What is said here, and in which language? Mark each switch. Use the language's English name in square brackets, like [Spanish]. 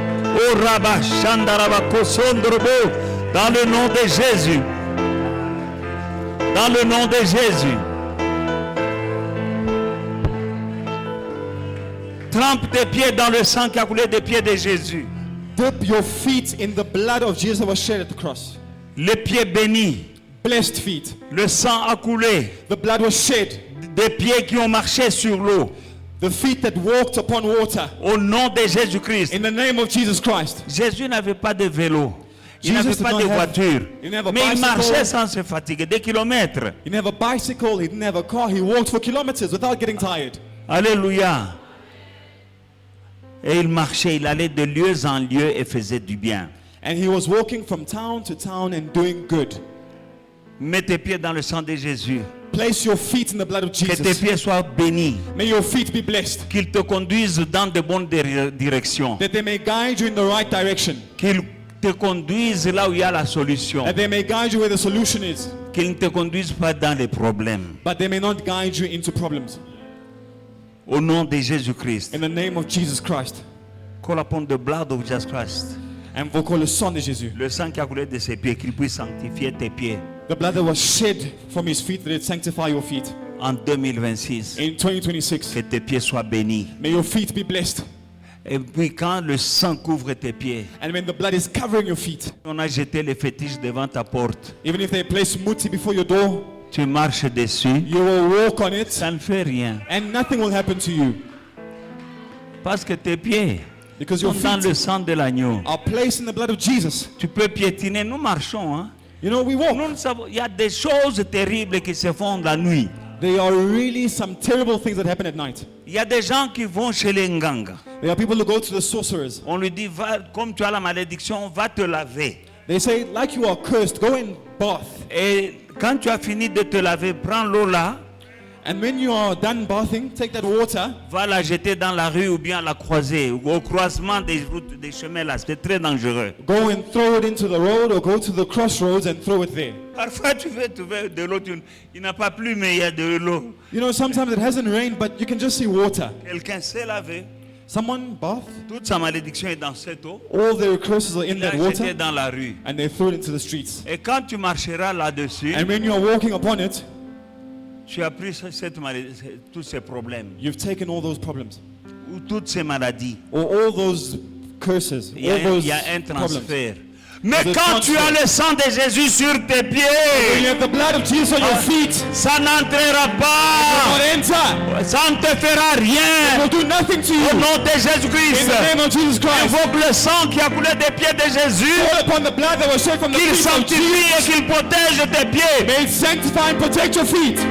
[French] Au Rabba Shandaraba Kosondrobo. Dans le nom de Jésus. Dans le nom de Jésus. Trempe tes pieds dans le sang qui a coulé des pieds de Jésus. [English] Dip your feet in the blood of Jesus that was shed at the cross. [French] Les pieds bénis. [English] Blessed feet. [French] Le sang a coulé. [English] The blood was shed. [French] Des pieds qui ont marché sur l'eau. [English] The feet that walked upon water. [French] Au nom de Jésus-Christ. [English] In the name of Jesus Christ. [French] Jésus n'avait pas de vélo. Il n'avait [English] Jesus did [French] pas [English] not [French] de [English] have- [French] voiture. [English] he didn't have a [French] Mais il [English] bicycle. [French] marchait sans se fatiguer, des kilomètres. [English] He didn't have a bicycle, he didn't have a car, he walked for kilometers without getting tired. [French] Alléluia. Et il marchait, il allait de lieu en lieu et faisait du bien. [English] And he was walking from town to town and doing good. [French] Mets tes pieds dans le sang de Jésus. [English] Place your feet in the blood of [French] Que tes [English] Jesus. [French] pieds soient bénis. [English] May your feet be blessed, [French] Qu'il te conduise dans de bonnes directions. [English] that they may guide you in the right direction, [French] Qu'il te conduise là où il y a la solution. [English] that they may guide you where the solution is, [French] Qu'il ne te conduise pas dans les problèmes. [English] but they may not guide you into problems. [French] Au nom de Jésus-Christ. [English] In the name of Jesus Christ. Call upon the blood of Jesus Christ. [French] Invoquons le sang de Jésus. Le sang qui a coulé de ses pieds, qu'il puisse sanctifier tes pieds [English] The blood that was shed from his feet, that it sanctify your feet. [French] en 2026. [English] In 2026, [French] Que tes pieds soient bénis. [English] may your feet be blessed. [French] Et puis quand le sang couvre tes pieds, [English] And when the blood is covering your feet, [French] on a jeté les fétiches devant ta porte. [English] even if they place muti before your door, [French] Tu marches dessus, [English] you will walk on it [French] ça ne fait rien. [English] and nothing will happen to you. [French] Parce que tes pieds [English] Because [French] sont [English] your [French] dans le [English] feet [French] sang de l'agneau. [English] are placed in the blood of Jesus. [French] Tu peux piétiner, nous marchons. Hein? [English] You know, we walk. [French] Nous savons, il y a des choses terribles qui se font la nuit. [English] There are really some terrible things that happen at night. [French] Il y a des gens qui vont chez les nganga. [English] There are people who go to the sorcerers. [French] On lui dit, va, comme tu as la malédiction, va te laver. [English] They say, like you are cursed, go and bath. [French] Et quand tu as fini de te laver, prends l'eau là, [English] And when you are done bathing, take that water [French] va la jeter dans la rue ou bien à la croisée, ou au croisement des routes, des chemins là. C'est très dangereux. [English] go and throw it into the road or go to the crossroads and throw it there. [French] Parfois, tu veux trouver de l'eau, il n'a pas plu, mais il y a de l'eau. [English] You know, sometimes it hasn't rained, but you can just see water. [French] Quelqu'un s'est lavé, [English] Someone bath, [French] toute sa malédiction est dans cette eau, [English] all their curses are in [French] il l'a [English] that [French] jeté [English] water, [French] dans la rue. [English] and they throw it into the streets. [French] Et quand tu marcheras là-dessus, [English] And when you are walking upon it, [French] tu as pris tous ces problèmes, [English] you've taken all those problems, [French] ou toutes ces maladies. [English] or all those curses, [French] Il y a, [English] all those [French] il y a un [English] problems. [French] transfert. Mais [English] The [French] quand tu as [English] transfer. [French] le sang de Jésus sur tes [English] When you [French] pieds, [English] have the blood of Jesus on your feet, [French] ça n'entrera [English] not [French] pas. [English] enter. [French] Ça ne te fera [English] It [French] rien. [English] will do nothing to [French] Au [English] you. [French] nom de Jésus-Christ, [English] In the name of Jesus Christ, [French] invoque le sang qui a coulé des pieds de Jésus, [English] call upon the blood that was shed from the [French] qu'il [English] feet of [French] sanctifie et [English] Jesus. [French] qu'il protège tes pieds. [English] May it sanctify and protect your feet.